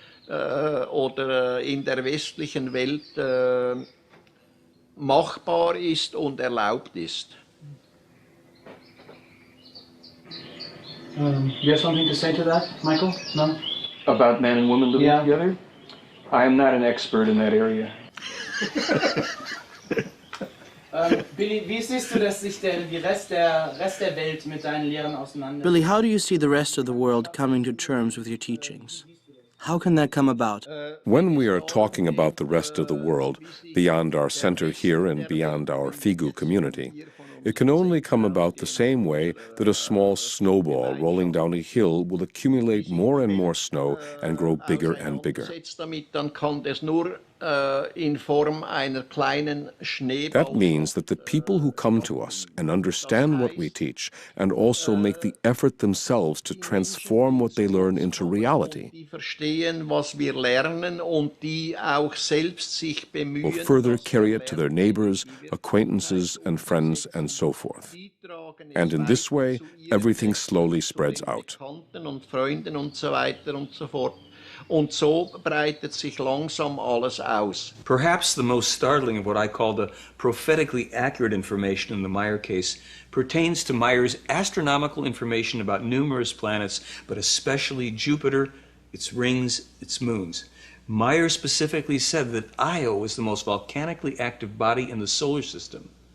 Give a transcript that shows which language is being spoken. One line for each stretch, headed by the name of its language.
German: Oder in der westlichen Welt machbar ist und erlaubt ist.
English: You have something to say to that, Michael? No? About man and woman living together? I am not an expert in that area.
German: Billy, wie siehst du, dass sich der Rest der Welt mit deinen Lehren auseinandersetzt?
English: Billy, how do you see the rest of the world coming to terms with your teachings? How can that come about? When we are talking about the rest of the world, beyond our center here and beyond our Figu community, it can only come about the same way that a small snowball rolling down a hill will accumulate more and more snow and grow bigger and bigger.
German: Dann kann das nur in Form einer kleinen Schneeball.
English: That means that the people who come to us and understand what we teach and also make the effort themselves to transform what they learn into reality
German: Die verstehen, was wir lernen und die auch selbst sich bemühen.
English: will further carry it to their neighbors, acquaintances, and friends, and so forth. And in this way, everything slowly spreads out.
German: Und Freunden und so weiter und so fort. Und so breitet sich langsam alles aus.
English: Perhaps the most startling of what I call the prophetically accurate information in the Meier case pertains to Meier's astronomical information about numerous planets, but especially Jupiter, its rings, its moons. Meier specifically said that Io is the most volcanically active body in the solar system.